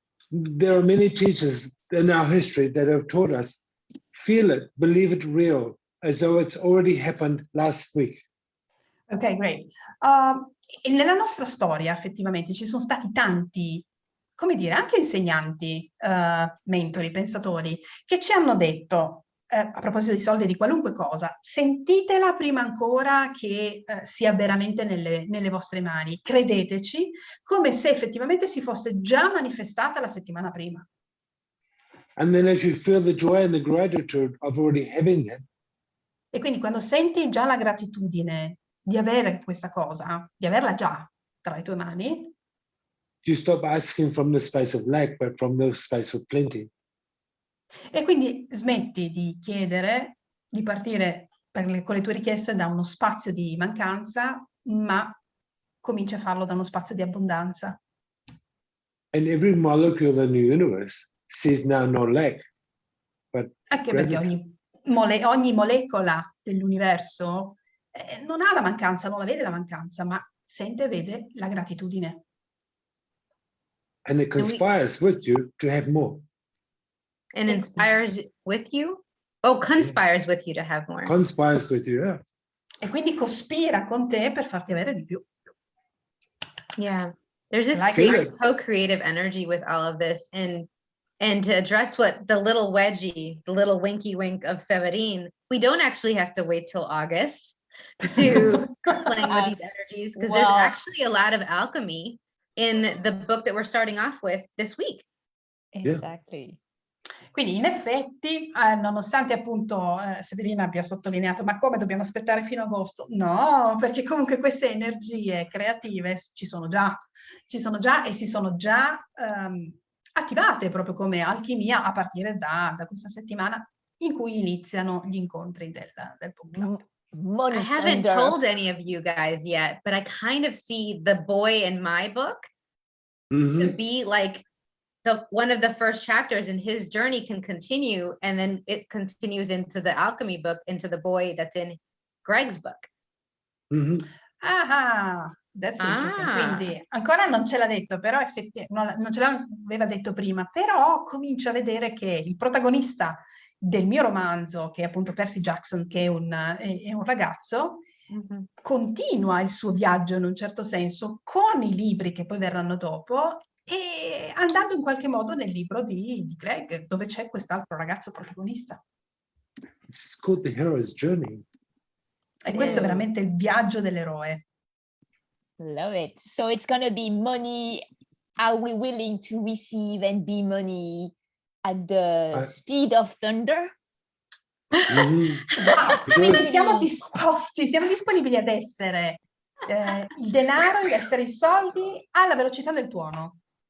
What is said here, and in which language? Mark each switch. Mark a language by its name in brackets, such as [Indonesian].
[English] There are many teachers in our history that have taught us feel it, believe it real, as though it's already happened last week. Ok, great. [Italian] E nella nostra storia effettivamente ci sono stati tanti, come dire, anche insegnanti, mentori, pensatori, che ci hanno detto, a proposito di soldi e di qualunque cosa, sentitela prima ancora che sia veramente nelle vostre mani, credeteci, come se effettivamente si fosse già manifestata la settimana prima. [English] And then as you feel the joy and the gratitude of already having it, [Italian] E quindi quando senti già la gratitudine di avere questa cosa, di averla già tra le tue mani, [English] you stop asking from the space of lack, but from the space of plenty. [Italian] e quindi smetti di chiedere, di partire con le tue richieste da uno spazio di mancanza, ma cominci a farlo da uno spazio di abbondanza. [English] And every molecule in the universe sees now no lack, but [Italian] Anche perché [English] gratitude. [Italian] ogni molecola dell'universo non ha la mancanza, non la vede la mancanza, ma sente e vede la gratitudine. [English] And it conspires with you to have more. And inspires with you? Oh, conspires with you to have more. Conspires with you, yeah. [Italian] E quindi cospira con te per farti avere di più. [English] Yeah. There's this Like it. co-creative energy with all of this. And to address what the little wedgie, the little winky wink of Severin, we don't actually have to wait till August to start playing with these energies, because there's Well- actually a lot of alchemy in the book that we're starting off with this week. Exactly. [Italian] Quindi in effetti, nonostante appunto Severina abbia sottolineato, ma come dobbiamo aspettare fino a agosto? No, perché comunque queste energie creative ci sono già e si sono già attivate proprio come alchimia a partire da questa settimana in cui iniziano gli incontri del book club. [English] Money I haven't thunder. told any of you guys yet, but I kind of see the boy in my book to Mhm. be like one of the first chapters, and his journey can continue, and then it continues into the alchemy book, into the boy that's in Greg's book. Mhm. Ah, that's interesting. Ah. [Italian] Quindi ancora non ce l'ha detto, però non ce l'aveva detto prima, però comincio a vedere che il protagonista del mio romanzo, che è appunto Percy Jackson, che è un ragazzo, continua il suo viaggio in un certo senso con i libri che poi verranno dopo e andando in qualche modo nel libro di Greg, dove c'è quest'altro ragazzo protagonista. [English] It's called The Hero's Journey. [Italian] E questo è [English] Yeah. [Italian] veramente il viaggio dell'eroe. [English] Love it. So it's gonna be money. Are we willing to receive and be money at the speed of thunder? Mhm. [Italian] Quindi [English] Yes. [Italian] siamo disponibili ad essere il denaro, ad essere i soldi alla velocità del tuono.